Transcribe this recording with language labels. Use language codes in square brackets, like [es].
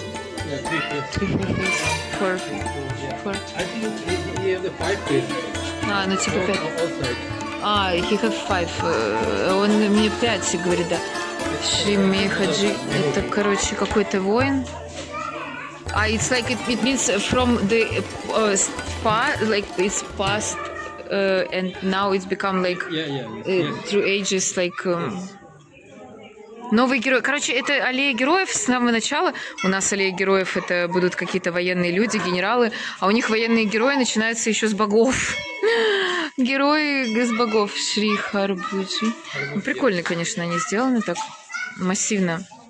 [en] three faces. 3-4 face. Four. I think he has the 5 faces. [ru] Ну типа 5. [en] Outside. He have 5. [ru] Он мне 5 говорит, да. Шри Мехаджи. Это, короче, какой-то воин. [en] It's like it means from the like it's past and now it's become like Yes. through ages like [ru] новый герой. Короче, это аллея героев с самого начала. У нас аллея героев это будут какие-то военные люди, генералы, а у них военные герои начинаются еще с богов. Герои с богов. Шри Харбуджи. Ну, прикольно, конечно, они сделаны так массивно.